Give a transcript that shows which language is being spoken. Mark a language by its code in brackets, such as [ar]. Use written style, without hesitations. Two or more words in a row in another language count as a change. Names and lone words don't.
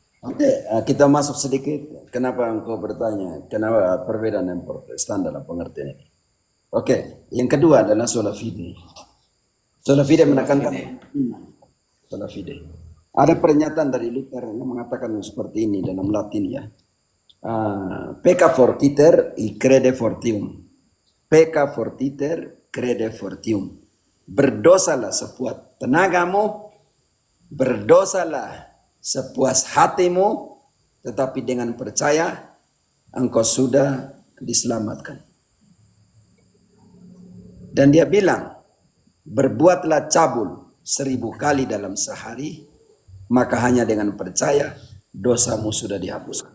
[id] Oke, kita masuk sedikit. Kenapa engkau bertanya? Kenapa perbedaan yang Protestan dalam pengertian ini? Oke, yang kedua adalah [la] sola fide. Sola fide [id] menekankan iman. [la] Sola fide. [id] Ada pernyataan dari Luther yang mengatakan seperti ini dalam Latin ya. [la] Pecca fortiter y crede fortium. Pecca fortiter, crede fortium. [id] Berdosalah sepuas tenagamu, berdosalah sepuas hatimu, tetapi dengan percaya engkau sudah diselamatkan. Dan dia bilang, berbuatlah cabul 1000 kali dalam sehari, maka hanya dengan percaya dosamu sudah dihapuskan.